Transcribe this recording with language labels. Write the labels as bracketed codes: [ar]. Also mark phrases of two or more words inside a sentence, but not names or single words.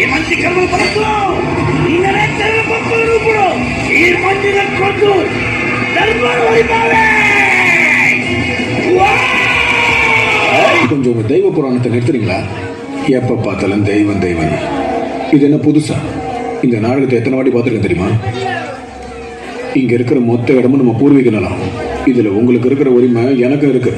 [kn] ಕಾರ್ಯಕ್ರಮ ಬಂತು ನಿನ್ನ ಮಕ್ಕಳು ಬಿಡು ಈ ಮಂದಿರ ಕೊಂದು ದರ್ಬಾರ್ ಹೊಡಿತಾವೆ. [ta] கொஞ்சம் உங்க தெய்வ புராணத்தை நிறுத்துறீங்களா? எப்ப பார்த்தாலும் தெய்வம் தெய்வம். இது என்ன புதுசா? இந்த நாடகத்தை எத்தனை வாட்டி பார்த்துருக்கேன் தெரியுமா? இங்க இருக்கிற மொத்த இடமும் நம்ம பூர்வீக நலம். இதுல உங்களுக்கு இருக்கிற உரிமை எனக்கு இருக்கு.